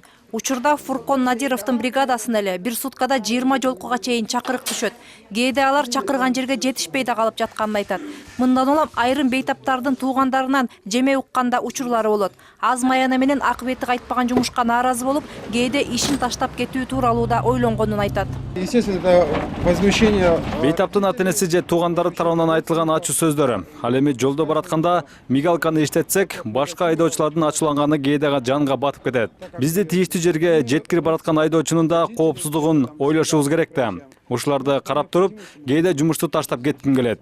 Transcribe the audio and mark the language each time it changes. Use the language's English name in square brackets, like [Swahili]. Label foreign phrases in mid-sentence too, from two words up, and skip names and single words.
[Kyrgyz] Учурда Фуркон Надировдун бригадасына эле бир суткада 20 жолкуга чейин чакырык түшөт. Кээде алар чакырган жерге жетишпей да калып жатканын айтат. Мындан улам айрым бейтаптардын туугандарынан жеме укканда учурлары болот. Аз маяна менен акыбети кайтпаган жумушка нааразы болуп, кээде ишин таштап кетүү тууралуу да ойлонгонун айтат. [Russian] Естественно, это возмущение. [Kyrgyz] Бейтаптын ата-энеси же туугандары тарабынан айтылган ачуу сөздөрү. Ал эми жолдо баратканда мигалканы иштетсек, башка айдоочулардын ачууланганы кээде жанга батып кетет. Бизди тийиштүү жерге жеткирип бараткан айдоочунун да коопсуздугун ойлошубуз керек да. Ушуларды карап туруп, кээде жумушту таштап кетким келет.